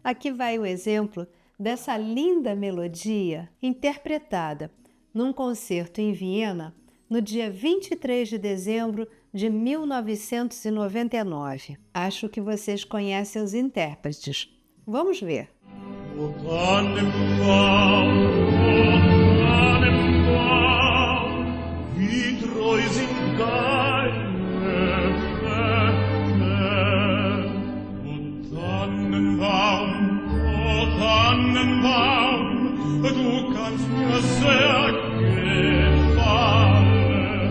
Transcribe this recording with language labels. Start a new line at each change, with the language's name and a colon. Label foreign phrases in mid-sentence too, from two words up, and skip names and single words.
Portuguese: Aqui vai o exemplo dessa linda melodia interpretada num concerto em Viena no dia 23 de dezembro de 1999. Acho que vocês conhecem os intérpretes. Vamos ver.
German: O Tannenbaum, wie treu sind deine Pferde. O Tannenbaum, du kannst mir sehr gefallen.